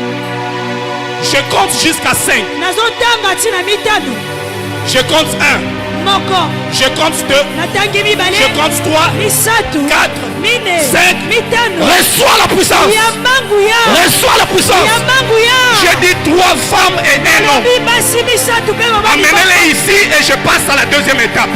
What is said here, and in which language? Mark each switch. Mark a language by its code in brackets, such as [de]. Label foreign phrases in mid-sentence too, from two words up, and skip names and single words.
[fr] Je compte jusqu'à 5. Je compte 1. [ln] moko, [fr] je compte 2, [ln] natangi mibale, [fr] je compte 3, [ln] misatu, 4, mine, 5, mitano, [fr] reçois la puissance. [ln] Yambanguya, [fr] Reçois la puissance. [ln] Yambanguya. [fr] J'ai dit 3 femmes et 1 homme. [ln] Basi misatu pe mama. [fr] Amenez-les ici et je passe à la deuxième étape.